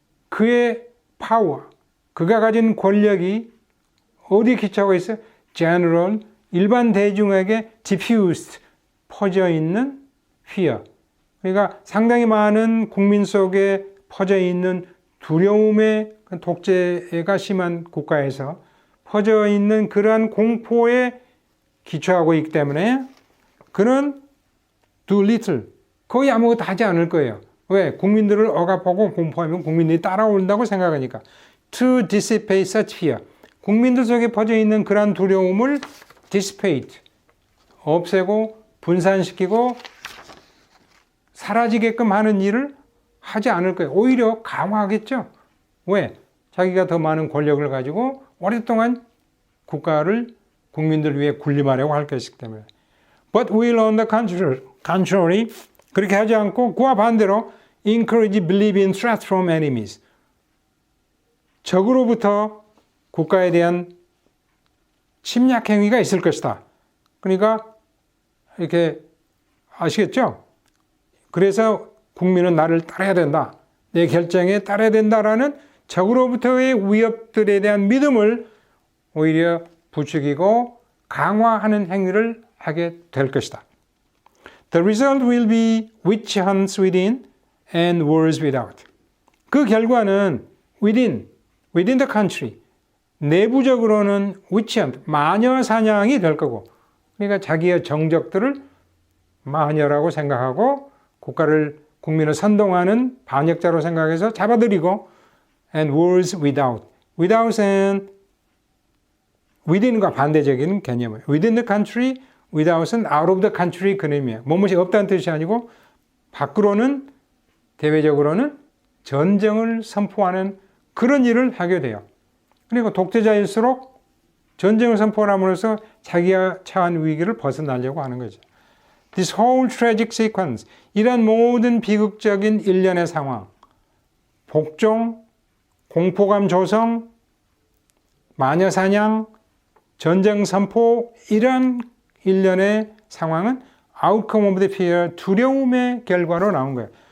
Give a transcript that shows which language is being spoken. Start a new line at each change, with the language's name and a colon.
Korean: 그의 파워, 그가 가진 권력이 어디에 기초하고 있어요? General, 일반 대중에게 diffused, 퍼져 있는 fear. 그러니까 상당히 많은 국민 속에 퍼져 있는 두려움의 독재가 심한 국가에서 퍼져 있는 그러한 공포에 기초하고 있기 때문에 그는
English: do little,
Korean: 거의 아무것도 하지 않을 거예요. 왜? 국민들을 억압하고 공포하면 국민들이 따라온다고 생각하니까.
English: To dissipate such fear.
Korean: 국민들 속에 퍼져 있는 그러한 두려움을 dissipate, 없애고 분산시키고 사라지게끔 하는 일을 하지 않을 거예요. 오히려 강화하겠죠. 왜? 자기가 더 많은 권력을 가지고 오랫동안 국가를 국민들 위해 군림하려고 할 것이기 때문에.
English: But will on the contrary,
Korean: 그렇게 하지 않고 그와 반대로
English: encourage believe in threats from enemies.
Korean: 적으로부터 국가에 대한 침략 행위가 있을 것이다. 그러니까 이렇게 아시겠죠? 그래서 국민은 나를 따라야 된다. 내 결정에 따라야 된다라는 적으로부터의 위협들에 대한 믿음을 오히려 부추기고 강화하는 행위를 하게 될 것이다.
English: The result will be witch hunts within and wars without.
Korean: 그 결과는
English: within the country,
Korean: 내부적으로는 witch hunt, 마녀 사냥이 될 거고, 그러니까 자기의 정적들을 마녀라고 생각하고 국민을 선동하는 반역자로 생각해서 잡아들이고,
English: and wars without,
Korean: without은 within과 반대적인 개념이에요.
English: within the country, without은 out of the country
Korean: 그 의미예요. 무엇이 없다는 뜻이 아니고 밖으로는 대외적으로는 전쟁을 선포하는 그런 일을 하게 돼요. 그리고 독재자일수록 전쟁을 선포함으로써 자기가 처한 위기를 벗어나려고 하는 거죠.
English: This whole tragic sequence,
Korean: 이런 모든 비극적인 일련의 상황, 복종, 공포감 조성, 마녀사냥, 전쟁 선포, 이런 일련의 상황은
English: outcome of the fear,
Korean: 두려움의 결과로 나온 거예요.